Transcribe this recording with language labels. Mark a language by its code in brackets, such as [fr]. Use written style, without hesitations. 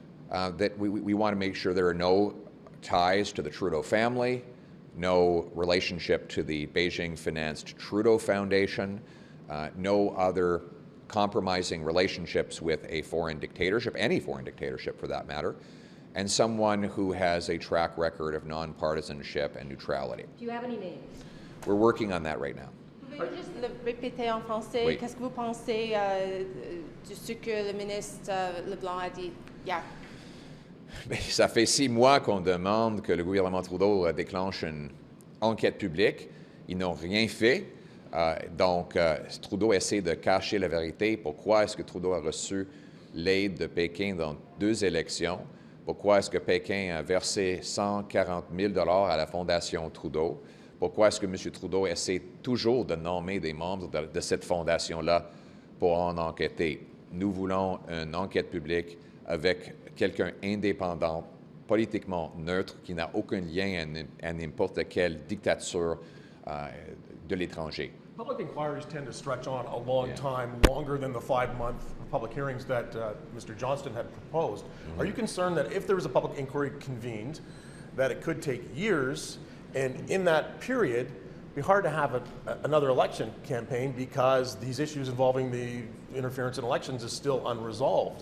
[en] That we want to make sure there are no ties to the Trudeau family, no relationship to the Beijing-financed Trudeau Foundation, no other compromising relationships with a foreign dictatorship, any foreign dictatorship for that matter, and someone who has a track record of nonpartisanship and neutrality. Do you have any names? We're working on that right now. [fr] Pouvez-vous juste le répéter en français? Oui. Qu'est-ce que vous pensez de ce que le ministre Leblanc a dit hier? Mais ça fait 6 mois qu'on demande que le gouvernement Trudeau déclenche une enquête publique. Ils n'ont rien fait. Donc, Trudeau essaie de cacher la vérité. Pourquoi est-ce que Trudeau a reçu l'aide de Pékin dans 2 élections? Pourquoi est-ce que Pékin a versé 140 000 $ à la Fondation Trudeau? Pourquoi est-ce que M. Trudeau essaie toujours de nommer des membres de cette fondation-là pour en enquêter? Nous voulons une enquête publique avec quelqu'un indépendant, politiquement neutre, qui n'a aucun lien à n'importe quelle dictature de l'étranger. [en] Public inquiries tend to stretch on a long time, longer than the 5-month public hearings that Mr. Johnston had proposed. Mm-hmm. Are you concerned that if there was a public inquiry convened, that it could take years, and in that period, be hard to have another election campaign because these issues involving the interference in elections is still unresolved?